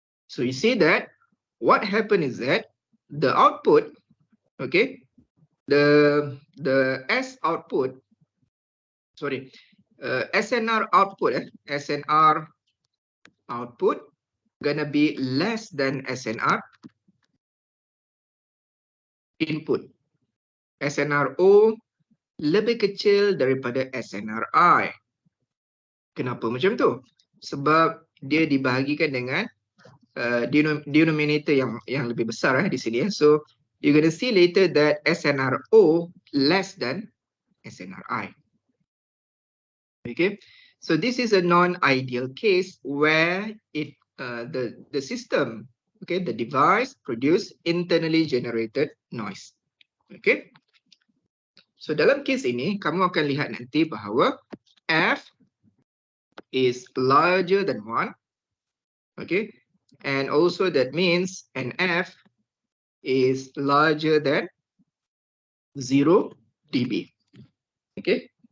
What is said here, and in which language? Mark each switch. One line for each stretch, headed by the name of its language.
English: So you see that what happened is that the output, okay, the S output, sorry, SNR output, SNR output gonna be less than SNR input.
Malay: SNRO lebih kecil daripada SNRI. Kenapa macam tu? Sebab dia dibahagikan dengan denominator yang lebih besar di sini.
English: So you're going to see later that SNRO less than SNRI. Okay, so this is a non-ideal case where the system, okay, the device produce internally generated noise.
Malay: Okay, so dalam case ini kamu akan lihat nanti bahawa
English: F is larger than 1. Okay, and also that means an F is larger than 0 dB. Okay.